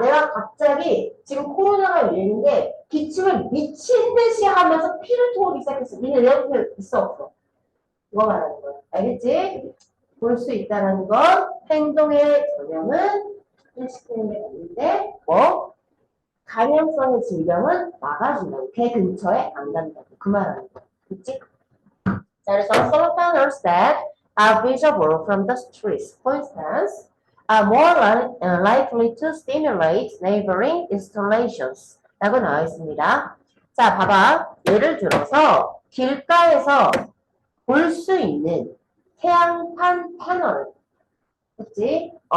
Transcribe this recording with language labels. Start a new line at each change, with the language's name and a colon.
Korean: 내가 갑자기 지금 코로나가 열리는데 기침을 미친 듯이 하면서 피를 토하기 시작했어. 니네 내 옆에 있어 없어? 이거 말하는 거야. 알겠지? 볼 수 있다는 건 행동의 전형은 일시키는 게 아닌데 뭐 감염성의 질병은 막아준다고. 걔 근처에 안 간다고. 그 말하는 거야. 그치? 자, 그래서
English: some founders that are visible from the streets, for instance, are more likely to stimulate neighboring installations.
Korean: 라고 나와 있습니다. 자, 봐봐. 예를 들어서 길가에서 볼 수 있는 태양판 패널. 그치?